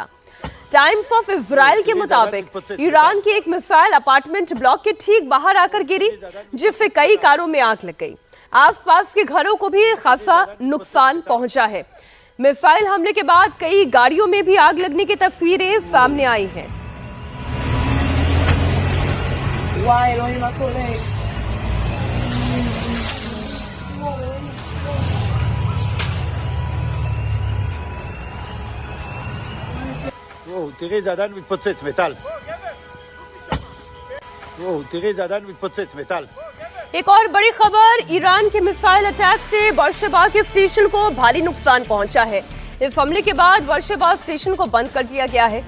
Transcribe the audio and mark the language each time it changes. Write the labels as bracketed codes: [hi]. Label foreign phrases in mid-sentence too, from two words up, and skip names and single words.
[hi] टाइम्स ऑफ इजराइल के मुताबिक ईरान की एक मिसाइल [en] apartment block [hi] के ठीक बाहर आकर गिरी, जिससे कई कारों में आग लग गई। आसपास के घरों को भी खासा नुकसान पहुंचा है। मिसाइल हमले के बाद कई गाड़ियों में भी आग लगने की तस्वीरें सामने आई हैं। [he] תראי, זה עדיין מתפוצץ, מטל. תראי, זה עדיין מתפוצץ, מטל. [hi] एक और बड़ी खबर, ईरान के [en] missile attack [hi] से बर्शेबा के स्टेशन को भारी नुकसान पहुंचा है। इस हमले के बाद बर्शेबा स्टेशन को बंद कर दिया गया है।